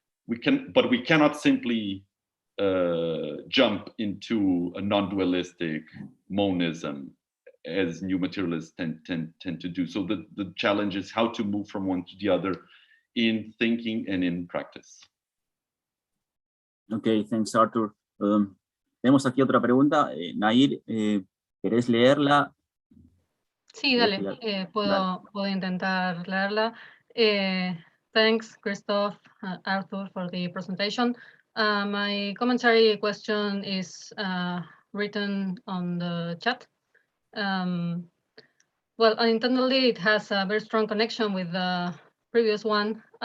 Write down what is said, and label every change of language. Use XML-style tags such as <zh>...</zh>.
<en>But we cannot simply jump into a non-dualistic monism, as new materialists tend to do. So the challenge is how to move from one to the other in thinking and in practice. Ok, thanks, Arthur.</en> <es>Tenemos aquí otra pregunta. Nair, ¿querés leerla? Sí, dale, puedo intentar leerla.</es> <en>Thanks, Christoph, Arthur, for the presentation. My commentary question is written on the chat. Well, unintendedly, it has a very strong connection with the previous one.</en>